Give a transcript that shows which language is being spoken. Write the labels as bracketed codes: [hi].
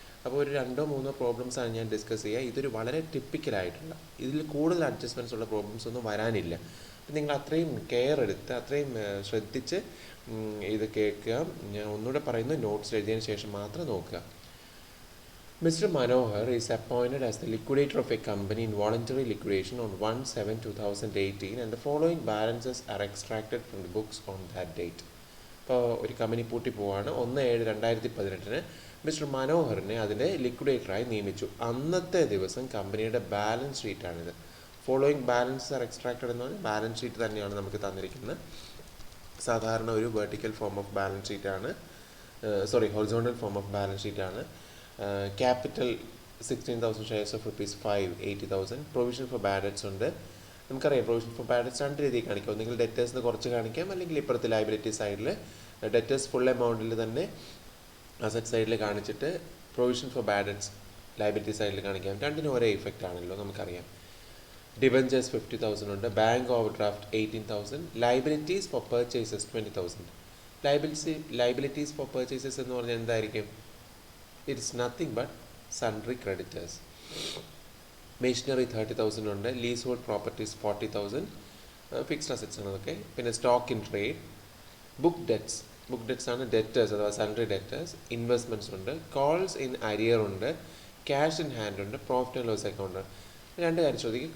[ml] അപ്പോൾ ഒരു 2-3 പ്രോബ്ലംസാണ് ഞാൻ ഡിസ്കസ് ചെയ്യുക. ഇതൊരു വളരെ ടിപ്പിക്കലായിട്ടുള്ള, ഇതിൽ കൂടുതൽ അഡ്ജസ്റ്റ്മെൻറ്റ്സ് ഉള്ള പ്രോബ്ലംസ് ഒന്നും വരാനില്ല. അപ്പം നിങ്ങൾ അത്രയും കെയർ എടുത്ത് അത്രയും ശ്രദ്ധിച്ച് ഇത് കേൾക്കുക. ഞാൻ ഒന്നുകൂടെ പറയുന്നു, നോട്ട്സ് എഴുതിയതിന് ശേഷം മാത്രം നോക്കുക. [en] Mr. Manohar is appointed as the liquidator of a company in voluntary liquidation on 1/7/2018 and the following balances are extracted from the books on that date. [ml] ഇപ്പോൾ ഒരു കമ്പനി പൂട്ടിപ്പോവാണ്. 1/7/2018 മിസ്റ്റർ മനോഹറിനെ അതിൻ്റെ ലിക്വിഡേറ്ററായി നിയമിച്ചു. അന്നത്തെ ദിവസം കമ്പനിയുടെ balance ഷീറ്റാണിത്. [en] following balance are extracted [ml] എന്ന് പറഞ്ഞാൽ balance sheet തന്നെയാണ് നമുക്ക് തന്നിരിക്കുന്നത്. സാധാരണ ഒരു vertical form of balance ഷീറ്റാണ്, horizontal form of balance ഷീറ്റാണ്. [en] Capital 16,000 shares of ₹5, 80,000. [ml] Provision for bad debts ഉണ്ട്. നമുക്കറിയാം പ്രൊവിഷൻ ഫോർ ബാഡ് ഡെറ്റ്സ് 2 രീതിയിൽ കാണിക്കാം. ഒന്നെങ്കിൽ ഡെറ്റേഴ്സിന് കുറച്ച് കാണിക്കാം, അല്ലെങ്കിൽ ഇപ്പുറത്തെ ലയബിലിറ്റി സൈഡിൽ ഡെറ്റേഴ്സ് ഫുൾ എമൗണ്ടിൽ തന്നെ അസറ്റ് സൈഡിൽ കാണിച്ചിട്ട് provision for bad debts liability സൈഡിൽ കാണിക്കാം. രണ്ടിനും ഒരേ ഇഫക്റ്റ് ആണല്ലോ, നമുക്കറിയാം. ഡിബഞ്ചേഴ്സ് 50,000 ഉണ്ട്. [en] Bank overdraft 18,000. Liabilities for purchases 20,000. [ml] Liabilities four purchases എന്ന് പറഞ്ഞാൽ എന്തായിരിക്കും? [en] It is nothing but sundry creditors. [ml] Machinery 30,000 ഉണ്ട്. Lease hold properties 40,000. Fixed assets ആണ് അതൊക്കെ. പിന്നെ stock in trade. Book debts ആണ് ഡെറ്റേഴ്സ് അഥവാ സൺട്രി ഡെറ്റേഴ്സ്. ഇൻവെസ്റ്റ്മെൻറ്റ്സ് ഉണ്ട്. കോൾസ് ഇൻ അരിയർ ഉണ്ട്. ക്യാഷ് ഇൻ ഹാൻഡ് ഉണ്ട്. Profit and loss account. 2 കാര്യം ചോദിക്കും.